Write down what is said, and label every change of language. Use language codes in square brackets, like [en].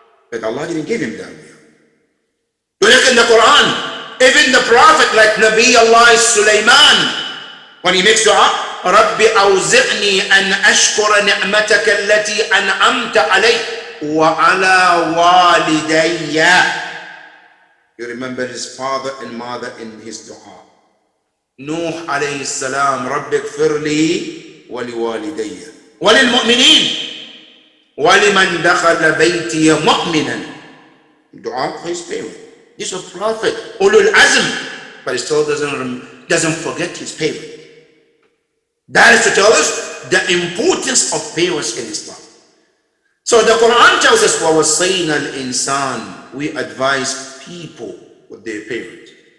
[en] But Allah didn't give him that way. You look in the Quran, even the prophet like Nabi Allah Sulaiman, when he makes dua, [ar] رَبِّ أَوْزِعْنِي أَنْ أَشْكُرَ نِعْمَتَكَ الَّتِي أَنْعَمْتَ عَلَيَّ وَعَلَى وَالِدَيَّ. [en] You remember his father and mother in his dua. [ar] Nuh alayhi salam, رَبِّ اغْفِرْ لِي وَلِوَالِدَيَّ وَلِلْمُؤْمِنِينَ وَلِمَنْ دَخَلَ بَيْتِيَ مُؤْمِنًا. [en] Dua for his parent. He's a prophet, ulul azm, but he still doesn't forget his parent. That is to tell us the importance of parents in Islam. So the Quran tells us, [ar] وَوَصَّيْنَا الْإِنسَانِ, [en] we advise people with their parents.